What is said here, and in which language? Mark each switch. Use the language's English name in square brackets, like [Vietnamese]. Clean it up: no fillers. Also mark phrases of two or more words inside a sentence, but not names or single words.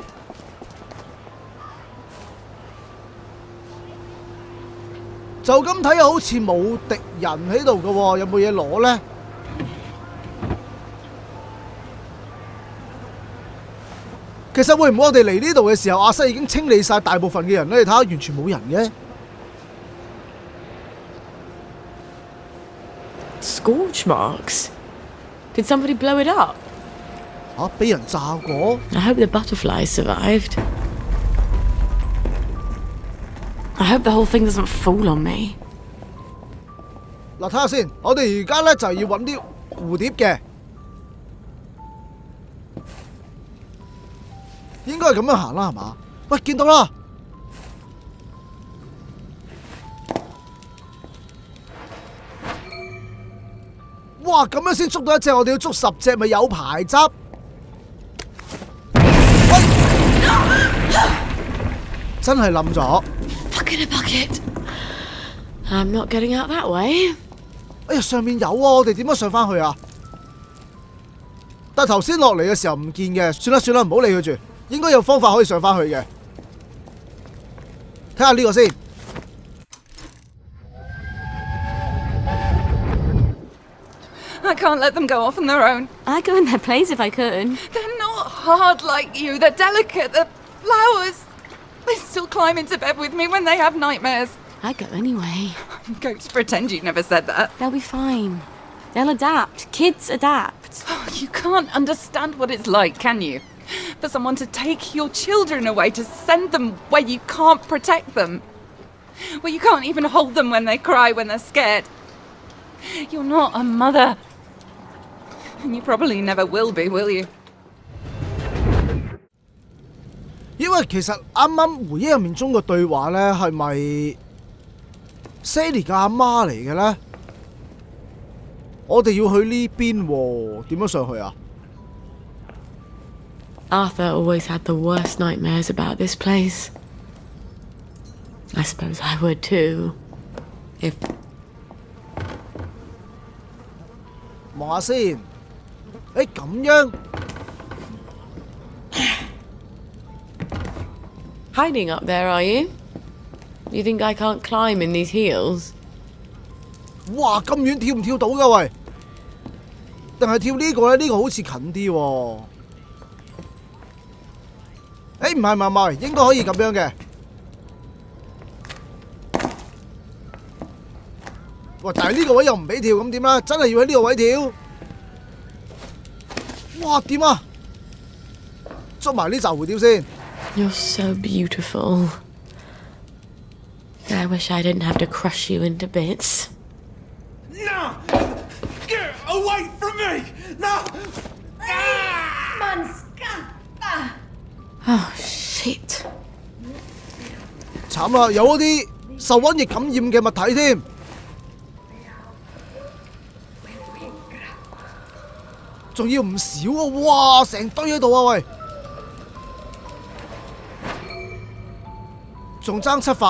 [Cantonese] 就咁睇好似冇敵人喺度嘅喎，有冇嘢攞咧？其實會唔會我哋嚟呢度嘅時候，阿西已經清理晒大部分嘅人咧？你睇下，完全冇人嘅。 [English] Scorch marks? Did somebody blow it up? [Cantonese] 俾人炸過 [English] I hope the butterflies survived. I hope the whole thing doesn't fall on me. [Cantonese] 嗱，睇下先，我哋而家咧就要揾啲蝴蝶嘅。應該係咁樣行啦，係嘛？喂，見到啦！哇，咁樣先捉到一隻，我哋要捉10隻，咪有排執。喂，真係冧咗。 [English] Fuck in a bucket. I'm not getting out that way. [Cantonese] 哎呀，上面有啊，我哋點樣上返去啊？但係頭先落嚟嘅時候唔見嘅，算啦，唔好理佢住。應該有方法可以上返去嘅，睇下呢個先。 [English] I can't let them go off on their own. I'd go in their place if I could. They're not hard like you. They're delicate. They're flowers. They still climb into bed with me when they have nightmares. I'd go anyway. I'm going to pretend you never said that. They'll be fine. They'll adapt. Kids adapt. Oh, you can't understand what it's like, can you? For someone to take your children away, to send them where you can't protect them. Where you can't even hold them when they cry, when they're scared. You're not a mother. And you probably never will be, will you? [Cantonese] 因為其實啱啱回憶入面中嘅對話咧，係咪 Sally 嘅阿媽嚟嘅咧？我哋要去呢邊喎，點樣上去啊？ [English] Arthur always had the worst nightmares about this place. I suppose I would too. If... [Cantonese] 望下先。咁樣。 [English] Hiding up there, are you? You think I can't climb in these heels? [Cantonese] 哇，咁遠跳唔跳到㗎喂？定係跳呢個咧？呢個好似近啲喎。唔係，應該可以咁樣嘅。哇！但係呢個位又唔俾跳，咁點啊？真係要喺呢個位跳？哇！點啊？捉埋呢紮蝴蝶先。 [English] You're so beautiful. I wish I didn't have to crush you into bits. No! Get away from me! No! Oh, shit. [Cantonese] 慘啦，有嗰啲受瘟疫感染嘅物體添。仲要唔少啊！哇，成堆喺度啊喂！仲爭7份。